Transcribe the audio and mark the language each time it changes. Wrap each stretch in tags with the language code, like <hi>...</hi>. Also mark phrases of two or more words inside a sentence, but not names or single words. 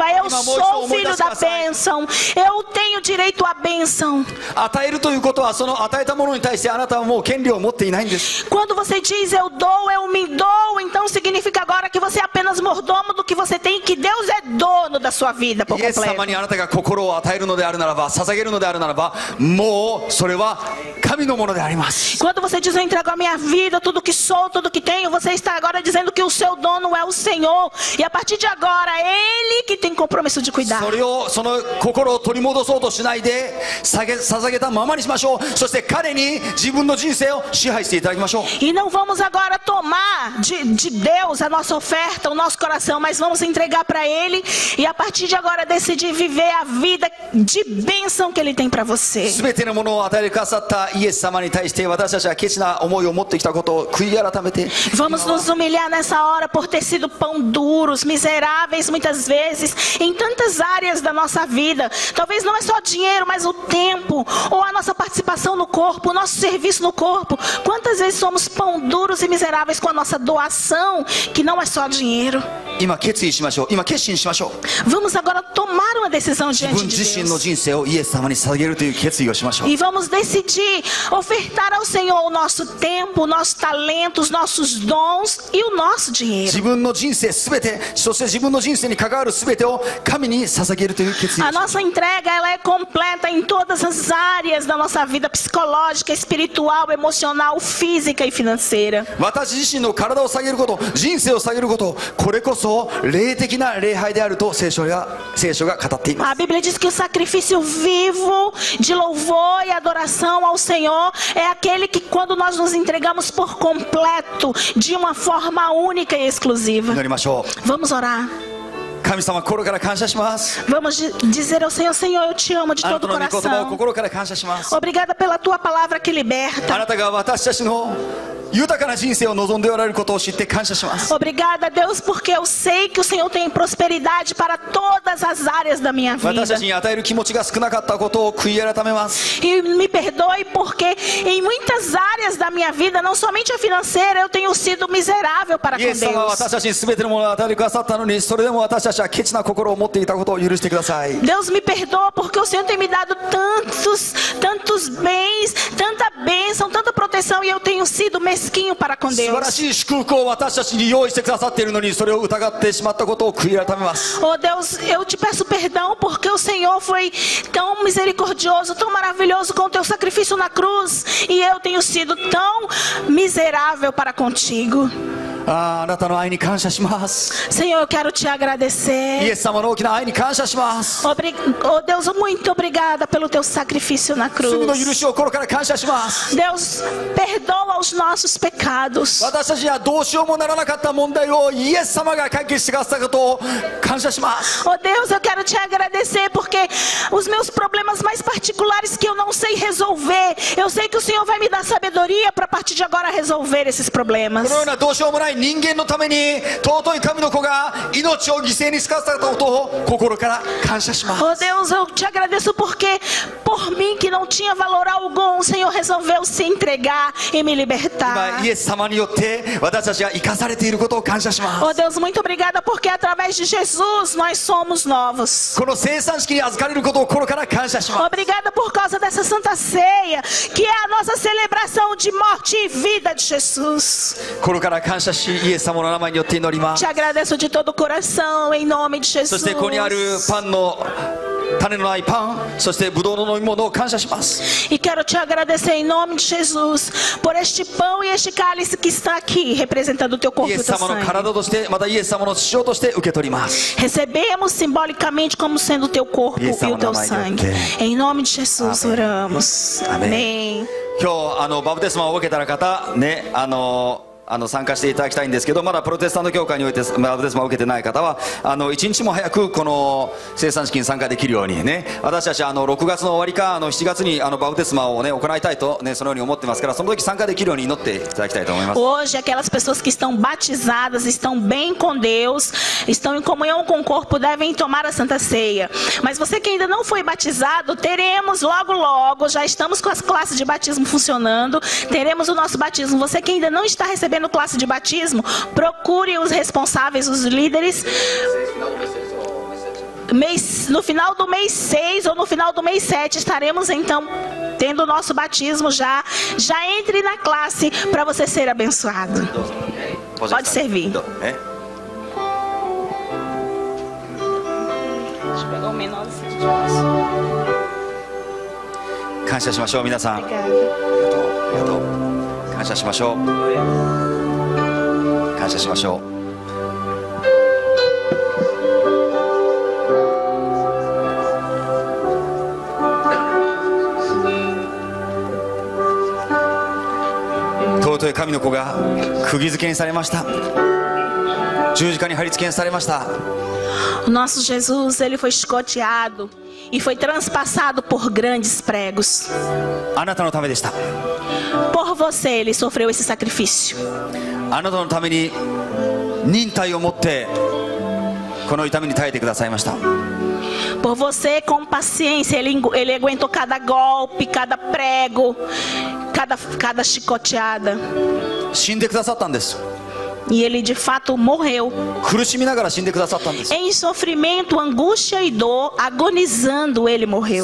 <pt>Eu sou o filho da bênção. Eu tenho direito à bênção.</pt> <ja>与えるということはその与えたものに対してあなたはもう権利を持っていないんです。</ja> <pt>Quando você diz eu dou, eu me dou, então significa agora que você é apenas mordomo do que você tem e que Deus é dono da sua vida por</pt> <ja>イエス様</ja> <pt>completo.</pt> <ja>にあなたが心を与えるのであるならば、捧げるのであるならば、もうそれは神のものであります。</ja> <pt>Quando você diz eu entrego a minha vida, tudo que sou, tudo que tenho, você está agora dizendo que o seu dono é o Senhor. E a partir de agora, Ele que tem compromisso de cuidar.</pt> <ja>それをその心を取り戻そうとしないで捧げたままにしましょう。そして彼に自分の人生を支配していただきましょう。</ja> <pt>E não vamos agora tomar de Deus a nossa oferta, o nosso coração, mas vamos entregar para Ele e a partir de agora decidir viver a vida de bênção que Ele tem para você.</pt> <ja>すべてのものを与えてくださったイエス様に対して私たちはケチな思いを持ってきたことを悔い改めて</ja> <pt>Vamos nos humilhar nessa hora por ter sido pão duros, miseráveis muitas vezes, em tantas áreas da nossa vida. Talvez não é só dinheiro, mas o tempo, ou a nossa participação no corpo, o nosso serviço no corpo. Quantas vezes somos pão duros e miseráveis com a nossa doação, que não é só dinheiro.</pt> <ja>今決意しましょう。今決心しましょう。</ja> <pt>Vamos agora tomar uma decisão</pt> <ja>自</ja> <pt>diante</pt> <ja>分</ja> <pt>de</pt> <ja>自身の</ja> <pt>Deus.</pt> <ja>人生をイエス様に捧げるという決意をしましょう。</ja> <pt>E vamos decidir ofertar ao Senhor o nosso tempo, o nosso talento, os nossos dons e o nosso dinheiro.</pt> <ja>自分の人生すべて、そして自分の人生に関わるすべてを神に捧げるという決意を</ja> <pt>A</pt> <ja>しましょう。</ja> <pt>nossa entrega ela é completa em todas as áreas da nossa vida psicológica, espiritual, emocional, física e financeira.</pt> <ja>私自身の体を捧げること、人生を捧げること、これこそ霊的な礼拝であると聖書が語っています。</ja> <pt>A Bíblia diz que o sacrifício vivo de louvor e adoração ao Senhor é aquele que quando nós nos entregamos por completo, de uma forma única e exclusiva.</pt> <ja>祈りましょう。</ja> <pt>Vamos orar.</pt> <ja>神様、心から感謝します。</ja> <pt>Vamos dizer ao Senhor, Senhor, eu te amo de</pt> <ja>あな</ja> <pt>todo</pt> <ja>た</ja> <pt>o</pt> <ja>の御言葉を</ja> <pt>coração.</pt> <ja>心から感謝します。</ja> <pt>Obrigada pela tua palavra que</pt> <ja>あ</ja> <pt>liberta.</pt> <ja>なたが私たちの豊かな人生を望んでおられることを知って感謝します。</ja> <pt>Obrigada, Deus, porque eu sei que o Senhor tem prosperidade para todas as áreas da minha</pt> <ja>私</ja> <pt>vida.</pt> <ja>たちに与える気持ちが少なかったことを悔い改めます。</ja> <pt>E me perdoe porque em muitas áreas da minha vida, não somente a financeira, eu tenho sido miserável para</pt> <ja>イ</ja> <pt>com</pt> <ja>エス様は</ja> <pt>Deus.</pt> <ja>私たちに全てのものを与えてくださったのに、それでも私たちはケチな心を持っていたことを許してください。</ja> <pt>Deus me perdoa porque o Senhor tem me dado tantos bens, tanta bênção, tanta proteção e eu tenho sido mesquinho para com</pt> <ja>素晴ら</ja> <pt>Deus.</pt> <ja>しい祝福を私たちに用意してくださっているのに、それを疑ってしまったことを悔い改めます。</ja> <pt>Oh Deus, eu te peço perdão porque o Senhor foi tão misericordioso, tão maravilhoso com o teu sacrifício na cruz e eu tenho sido tão miserável para contigo.</pt> <ja>あなたの愛に感謝します。</ja> <pt>Senhor, eu quero te</pt> <ja>イ</ja> <pt>agradecer.</pt> <ja>エス様の大きな愛に感謝します。</ja> <pt>Oh Deus, muito obrigada pelo teu sacrifício na</pt> <ja>罪の許</ja> <pt>cruz.</pt> <ja>しを心から感謝します。</ja> <pt>Deus, perdoa os nossos pecados.</pt> <ja>私たちにはどうしようもならなかった問題をイエス様が解決してくださったことを感謝します。</ja> <pt>Oh Deus, eu quero te agradecer porque os meus problemas mais particulares que eu não sei resolver, eu sei que o Senhor vai me dar sabedoria para a partir de agora resolver esses</pt> <ja>こ</ja> <pt>problemas.</pt> <ja>のようなどうしようもない人間のために尊い神の子が命を犠牲にしてくださったことを心から感謝します。</ja> <pt>Oh Deus, eu te agradeço porque por mim que não tinha valor algum, o Senhor resolveu se entregar e me</pt> <ja>今</ja> <pt>libertar.</pt> <ja>イエス様によって私たちが生かされていることを感謝します。</ja> <pt>Oh Deus, muito obrigada porque através de Jesus nós somos novos.</pt> <ja>この生産式に預かれることを心から感謝します。</ja> <pt>Obrigada por causa dessa Santa Ceia, que é a nossa celebração de morte e vida de Jesus.</pt> <ja>心から感謝ししいイエス様の名前によって祈ります。</ja> <pt>Te agradeço de todo o coração, em nome de</pt> <ja>そしてここにある</ja> <pt>Jesus.</pt> <ja>パンの種のないパン、そしてブドウの飲み物を感謝します。</ja> <pt>E quero te agradecer em nome de Jesus por este pão e este cálice que está aqui, representando o teu corpo</pt> <ja>イ</ja> <pt>e</pt> <ja>エ</ja> <pt>o</pt> <ja>ス</ja> <pt>teu</pt> <ja>様の</ja> <pt>sangue.</pt> <ja>体として、またイエス様の血潮として受け取ります。</ja> <pt>Recebemos simbolicamente como sendo o teu corpo e o teu sangue. Em nome de Jesus oramos. Amém.</pt> <ja>今日バプテスマを受けた方ね、参加していただきたいんですけど、まだプロテスタント教会においてバプテスマを受けてない方は一日も早くこの生産式に参加できるようにね、私たち6月の終わりか7月にバプテスマをね行いたいとね、そのように思ってますから、その時参加できるように祈っていただきたいと思います。</ja> <pt>Hoje aquelas pessoas que estão batizadas, estão bem com Deus, estão em comunhão com o corpo, devem tomar a Santa Ceia. Mas você que ainda não foi batizado, teremos logo, já estamos com as classes de batismo funcionando, teremos o nosso batismo. Você que ainda não está recebendo classe de batismo, procure os responsáveis, os líderes. No final do mês 6 ou no final do mês 7 estaremos então tendo o nosso batismo já. Já entre na classe para você ser abençoado. Pode servir. Deixa eu pegar o menorzinho.</pt> <ja>感謝しましょう皆さん。ありがとう。感謝しましょう。感謝しましょう。尊い神の子が釘付けにされました。十字架に貼り付けにされました。</ja> <pt>O nosso Jesus, ele foi chicoteado e foi transpassado por grandes pregos.</pt> <ja>あなたのためでした。</ja> <pt>Por você ele sofreu esse sacrifício.</pt> <ja>あなたのために忍耐を持ってこの痛みに耐えてくださいました。</ja> <pt>Por você, com paciência, ele aguentou cada golpe, cada prego, cada chicoteada.</pt> <ja>死んでくださったんです。</ja> <pt>E ele de fato morreu.</pt> <ja>苦しみながら死んでくださったんです。</ja> <pt>Em sofrimento, angústia e dor, agonizando, ele morreu.</pt>